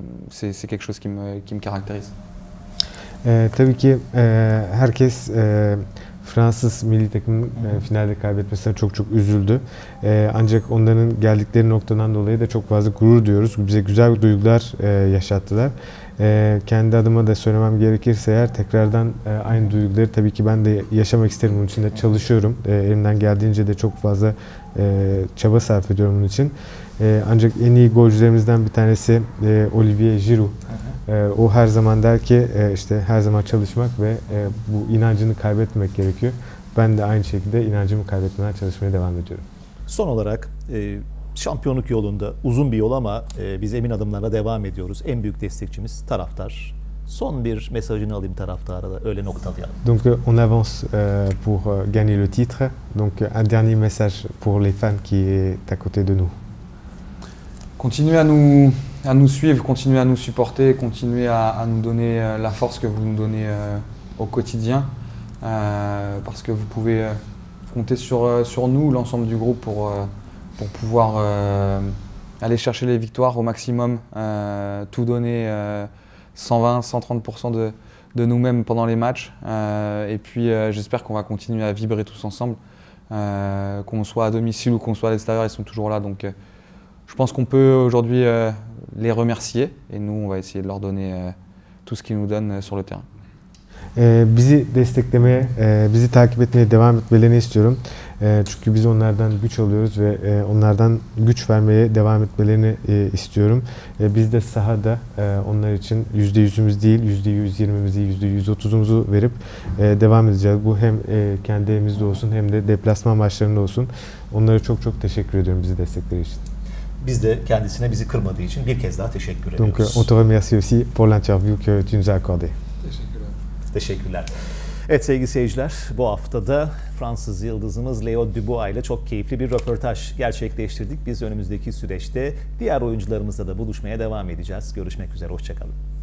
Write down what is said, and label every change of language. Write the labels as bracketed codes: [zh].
[fr] C'est quelque chose qui me caractérise. [tr] Tabii ki herkes Fransız milli takımın finalde kaybetmesine çok çok üzüldü. Ancak onların geldikleri noktadan dolayı da çok fazla gurur duyuyoruz. Bize güzel duygular yaşattılar. Kendi adıma da söylemem gerekirse eğer tekrardan aynı duyguları tabii ki ben de yaşamak isterim. Bunun için de çalışıyorum. Elimden geldiğince de çok fazla çaba sarf ediyorum bunun için. Ancak en iyi golcülerimizden bir tanesi Olivier Giroud. O her zaman der ki işte her zaman çalışmak ve bu inancını kaybetmemek gerekiyor. Ben de aynı şekilde inancımı kaybetmeden çalışmaya devam ediyorum. Son olarak şampiyonluk yolunda uzun bir yol ama biz emin adımlarla devam ediyoruz. En büyük destekçimiz taraftar. Son bir mesajını alayım taraftara da öyle noktalayalım. [fr] Donc on avance pour gagner le titre. Donc un dernier message pour les fans qui est à côté de nous. Continuez à nous suivre, continuez à nous supporter, continuez à nous donner la force que vous nous donnez au quotidien. Parce que vous pouvez compter sur nous, l'ensemble du groupe, pour pouvoir aller chercher les victoires au maximum, tout donner 120-130% de nous-mêmes pendant les matchs. Et puis j'espère qu'on va continuer à vibrer tous ensemble, qu'on soit à domicile ou qu'on soit à l'extérieur, ils sont toujours là. Donc je pense qu'on peut aujourd'hui les remercier et nous, on va essayer de leur donner tout ce qu'ils nous donnent sur le terrain. [tr] Bizi desteklemeye, bizi takip etmeye devam etmelerini istiyorum. Çünkü biz onlardan güç alıyoruz ve onlardan güç vermeye devam etmelerini istiyorum. Biz de sahada onlar için %100'ümüz değil, %120'mizi, %130'umuzu verip devam edeceğiz. Bu hem kendi evimizde olsun hem de deplasman maçlarında olsun. Onlara çok çok teşekkür ediyorum bizi destekleri için. Biz de kendisine bizi kırmadığı için bir kez daha teşekkür ediyoruz. [fr] Donc on te remercie aussi pour l'interview que tu nous as accordée. [tr] Teşekkürler. Evet sevgili seyirciler, bu haftada Fransız yıldızımız Léo Dubois ile çok keyifli bir röportaj gerçekleştirdik. Biz önümüzdeki süreçte diğer oyuncularımızla da buluşmaya devam edeceğiz. Görüşmek üzere, hoşça kalın.